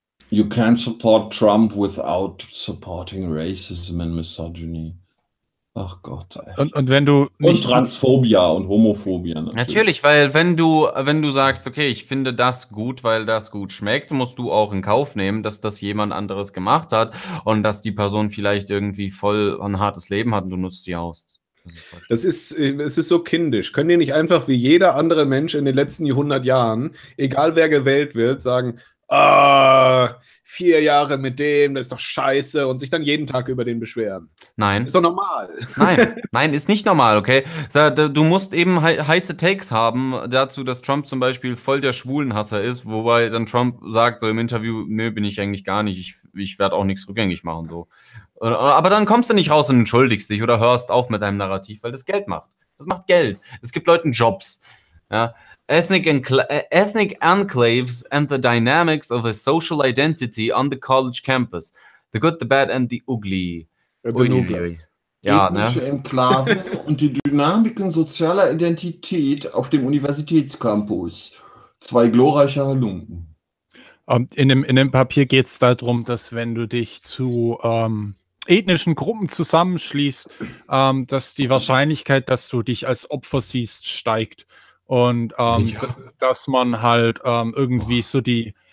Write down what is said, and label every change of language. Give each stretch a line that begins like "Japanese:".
English: You can't support Trump without supporting racism and misogyny.
German: Ach Gott. Echt. Und wenn du nicht und Transphobia und Homophobia. Natürlich, weil wenn du sagst, okay, ich finde das gut, weil das gut schmeckt, musst du auch in Kauf nehmen, dass das jemand anderes gemacht hat und dass die Person vielleicht irgendwie voll ein hartes Leben hat und du nutzt sie aus. Es ist so kindisch. Können die nicht einfach wie jeder andere Mensch in den letzten 100 Jahren, egal wer gewählt wird, sagen, ah, 4 Jahre mit dem, das ist doch scheiße, und sich dann jeden Tag über den beschweren. Nein. Ist doch normal. Nein, ist nicht normal, okay? Du musst eben heiße Takes haben dazu, dass Trump zum Beispiel voll der Schwulenhasser ist, wobei dann Trump sagt so im Interview, nö, bin ich eigentlich gar nicht, ich werde auch nichts rückgängig machen, so. Aber dann kommst du nicht raus und entschuldigst dich oder hörst auf mit deinem Narrativ, weil das Geld macht. Das macht Geld. Es gibt Leuten Jobs, ja.
English: Ethnic enclaves and the dynamics of a social identity on the college campus. The good, the bad and the ugly.
German: Ja, ethnische, ne? Enklaven und die Dynamiken sozialer Identität auf dem Universitätscampus. Zwei glorreiche Halunken. In dem Papier geht es darum, dass wenn du dich zu ethnischen Gruppen zusammenschließt, dass die Wahrscheinlichkeit, dass du dich als Opfer siehst, steigt. Und dass man halt irgendwie so die,